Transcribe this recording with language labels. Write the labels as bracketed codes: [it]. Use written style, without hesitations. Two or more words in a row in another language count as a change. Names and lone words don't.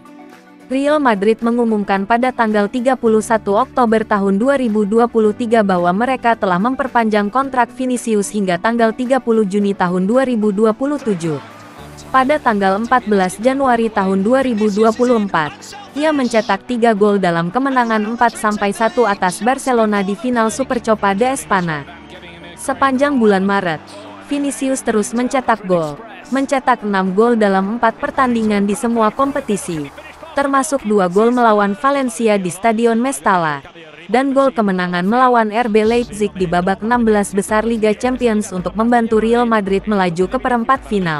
[id] Real Madrid mengumumkan pada tanggal 31 Oktober tahun 2023 bahwa mereka telah memperpanjang kontrak Vinicius hingga tanggal 30 Juni tahun 2027. Pada tanggal 14 Januari tahun 2024, ia mencetak 3 gol dalam kemenangan 4-1 atas Barcelona di final Supercopa de Espanya. Sepanjang bulan Maret, Vinicius terus mencetak gol, mencetak 6 gol dalam 4 pertandingan di semua kompetisi, termasuk 2 gol melawan Valencia di Stadion Mestalla, dan gol kemenangan melawan RB Leipzig di babak 16 besar Liga Champions untuk membantu Real Madrid melaju ke perempat final.